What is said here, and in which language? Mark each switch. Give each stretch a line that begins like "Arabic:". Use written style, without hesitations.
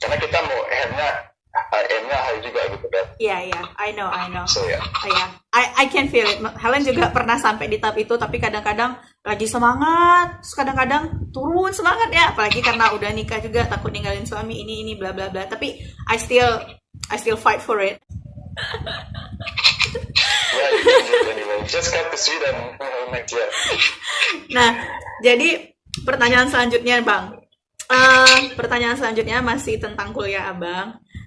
Indonesian: Karena kita mau aimnya high juga gitu kan. Iya,
English: I know. So yeah. I can feel it.
Indonesian: Helen juga pernah sampai di tahap itu, tapi kadang-kadang lagi semangat, terus kadang-kadang turun semangat ya, apalagi karena udah nikah juga, takut ninggalin suami ini bla bla bla. Tapi
English: I still fight for it. Yeah, you can do it anyway. Just got to see them next year.
Indonesian: Nah, jadi pertanyaan selanjutnya Bang. Pertanyaan selanjutnya masih tentang kuliah Abang.